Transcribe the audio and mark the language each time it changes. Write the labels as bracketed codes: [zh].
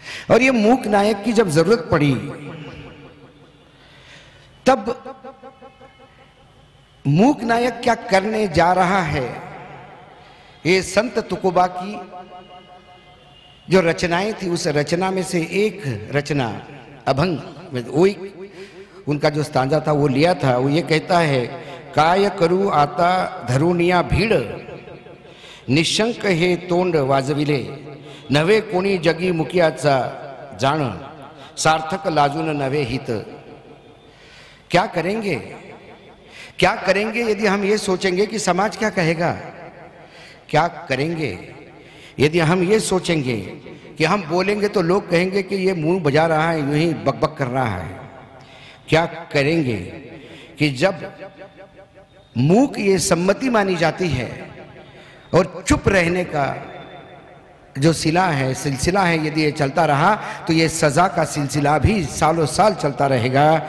[hi] और ये मूक नायक की जब जरूरत पड़ी तब मूक नायक क्या करने जा रहा है, ये संत तुकोबा की जो रचनाएं थी उस रचना में से एक रचना अभंग, वो उनका जो स्तांजा था वो लिया था। वो ये कहता है, [mr] काय करू आता धरुनिया भीड़, निशंक हे तोंड वाजविले, नवे कोणी जगी मुकियाचा जाण, सार्थक लाजून नवे हित। [hi] क्या करेंगे, क्या करेंगे यदि हम ये सोचेंगे कि समाज क्या कहेगा? क्या करेंगे यदि हम ये सोचेंगे कि हम बोलेंगे तो लोग कहेंगे कि ये मुंह बजा रहा है, यूं ही बकबक कर रहा है? क्या करेंगे कि जब मूक ये सम्मति मानी जाती है और चुप रहने का जो सिलसिला है यदि ये चलता रहा तो ये सजा का सिलसिला भी सालों साल चलता रहेगा।